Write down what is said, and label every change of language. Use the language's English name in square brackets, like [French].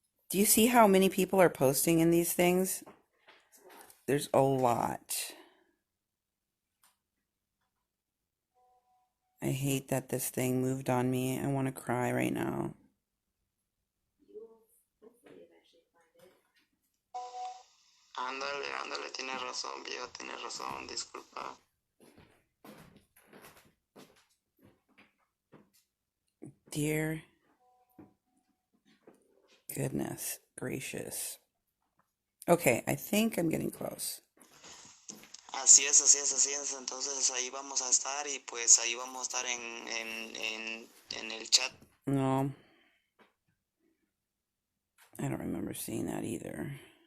[English] Do you see how many people are posting in these things? There's a lot. I hate that this thing moved on me. I want to cry right now. [Spanish] Ándale, tienes razón, viejo, tienes razón, disculpa. [English] Dear goodness gracious. Okay, I think I'm getting close. [Spanish] Así es. Entonces ahí vamos a estar y pues ahí vamos a estar en el chat. [English] No. I don't remember seeing that either.